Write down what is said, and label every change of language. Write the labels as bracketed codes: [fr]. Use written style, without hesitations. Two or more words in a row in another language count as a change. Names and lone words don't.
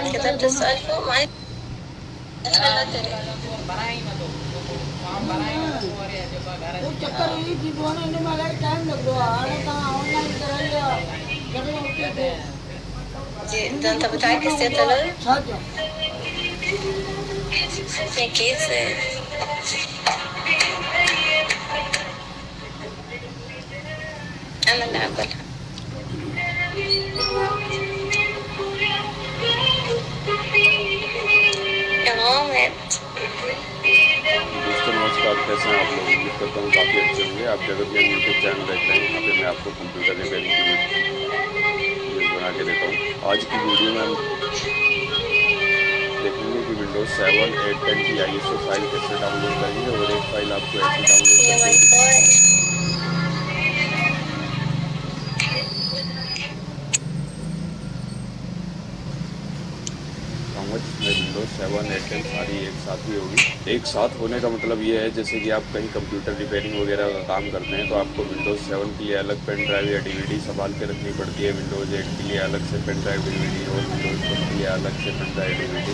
[ar] كده [sd] करे थो न [ar] بتسأله معايا [sd] हू चकर ईअं थींदो आहे न हिन में इलाही टाइम लॻंदो आहे हाणे तव्हां ऑनलाइन कराई आहे जॾहिं हुते थिए [ar] ده انت بتعكس يا طلال [sd] छा चयो [ar] في كيس انا اللي هاكلها يا غامض [hi] दोस्तों नमस्कार, कैसे हैं आप लोग? उम्मीद करता हूँ काफ़ी अच्छे होंगे। आप जगत ज्ञान [en] YouTube channel [hi] देख रहे हैं। यहाँ पे मैं आपको [en] computer repairing [hi] की वीडियो बना के देता हूँ। आज की वीडियो में हम देखेंगे कि विंडोज 7, 8, 10 की ISO फाइल कैसे डाउनलोड करेंगे और एक फाइल आपको ऐसे डाउनलोड [ar] يا [hi] करके [en] my god [hi] दिखाऊंगा जिसमें विंडोज 7, 8, 10 सारी एक साथ ही होगी। एक साथ होने का मतलब ये है जैसे कि आप कहीं [en] computer repairing [hi] वगैरह का काम करते हैं तो आपको विंडोज 7 के लिए अलग [en] pen drive [hi] या DVD संभाल के रखनी पड़ती है, विंडोज 8 के लिए अलग से [en] pen drive [hi] DVD और विंडोज 10 के लिए अलग से [en] pen drive [hi] DVD।